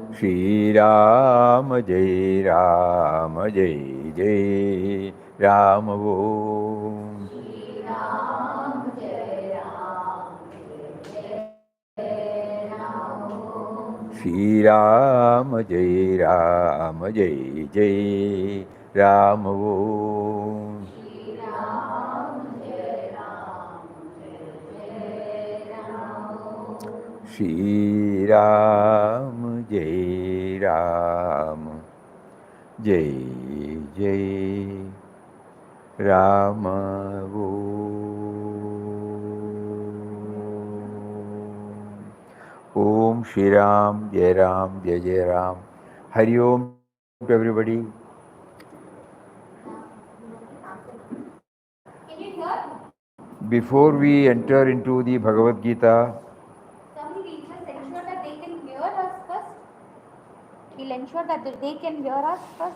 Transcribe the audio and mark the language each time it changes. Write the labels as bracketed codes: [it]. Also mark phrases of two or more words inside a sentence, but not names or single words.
[sa] శ్రీరామ జై రామ జై జై రామ ఓం Shri Ram Jai Ram Jai Ram. శ్రీరామ జై రామ జై జై Ram Om. Shri Ram, Jai Ram, Jai Jai Ram Om. Shri Ram, Jai Ram, Jai Jai Ram. [en] Hari Om to everybody. Can you hear? Before we enter into the Bhagavad Gita, Somebody will just ensure that they can hear us first. We'll ensure that they can hear us first.